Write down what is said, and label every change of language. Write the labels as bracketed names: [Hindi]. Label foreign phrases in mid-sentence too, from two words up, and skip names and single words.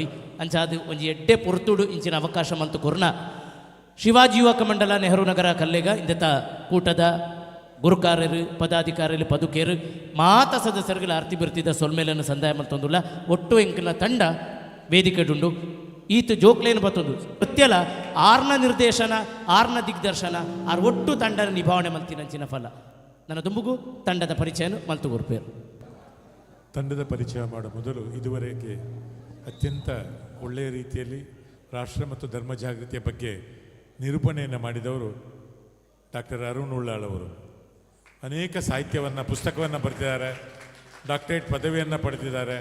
[Tulu] ಅಂಚಾದು ಒಂಜಿ ಎಡ್ಡೆ ಪೊರ್ತುಡು ಇಂಚಿನ ಅವಕಾಶ ಮಂತು ಕೊರ್ನ ಶಿವಾಜಿ ಯುವಕ ಮಂಡಲ ನೆಹರು ನಗರ ಕಲ್ಲೇಗ ಇಂದತ ಕೂಟದ ಗುರುಕಾರ್ಯರು ಪದಾಧಿಕಾರಿಗಳು ಪದುಕೇರು ಮಾತ ಸದಸ್ಯರುಗಳ ಆರ್ತಿ ಬಿರ್ತಿದ ಸೊಲ್ಮೇಲನ್ನು ಸಂದಾಯ ಮಲ್ತೊಂದುಲ್ಲ ಒಟ್ಟು ಎಂಕಿನ ತಂಡ ವೇದಿಕೆಡುಂಡು ಈತ ಜೋಕ್ಲೇನು ಬತ್ತೊಂದು ನೃತ್ಯಲ 6ನ ನಿರ್ದೇಶನ 6ನ ದಿಗ್ದರ್ಶನ ಆರು ಒಟ್ಟು ತಂಡನ ನಿಭಾವಣೆ ಮಲ್ತಿನಂಚಿನ ಫಲ ನನ್ನ ದುಂಬುಗು ತಂಡದ ಪರಿಚಯನು ಮಲ್ತು ಗುರುಪೇರು. [Kannada] ತಂಡದ ಪರಿಚಯ ಮಾಡೋ ಮೊದಲು ಇದುವರೆಗೆ ಅತ್ಯಂತ ಒಳ್ಳೆಯ ರೀತಿಯಲ್ಲಿ ರಾಷ್ಟ್ರ ಮತ್ತು ಧರ್ಮ ಜಾಗೃತಿಯ ಬಗ್ಗೆ ನಿರೂಪಣೆಯನ್ನು ಮಾಡಿದವರು ಡಾಕ್ಟರ್ ಅರುಣ್ ಉಳ್ಳಾಳ್ ಅವರು. ಅನೇಕ ಸಾಹಿತ್ಯವನ್ನು ಪುಸ್ತಕವನ್ನು ಬರೆದಿದ್ದಾರೆ, ಡಾಕ್ಟರೇಟ್ ಪದವಿಯನ್ನು ಪಡೆದಿದ್ದಾರೆ.